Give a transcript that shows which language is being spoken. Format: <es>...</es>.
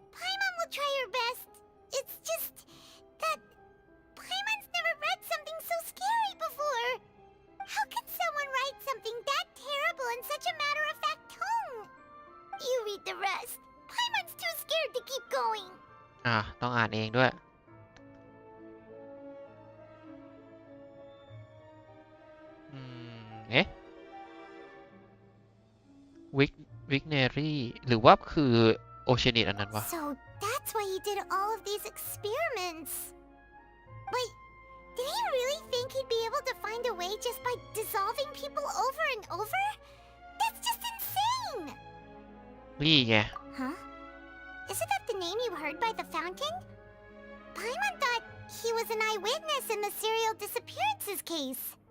<en>Paimon will try her best. It's just that Paimon's never read something so scary before. How could someone write something that terrible in such a matter-of-fact tone? You read the rest. Paimon's too scared to keep going.</en> <th>ต้องอ่านเองด้วยเอ๊ะวิกเนรี่หรือว่าคือโอเชียนิตอันนั้นวะ</th> <en>So that's why he did all of these experiments. But did he really think he'd be able to find a way just by dissolving people over and over? That's just insane!</en> <th>นี่ไง</th> <en>Huh? Isn't that the name you heard by the fountain? Paimon thought he was an eyewitness in the serial disappearances case.</en>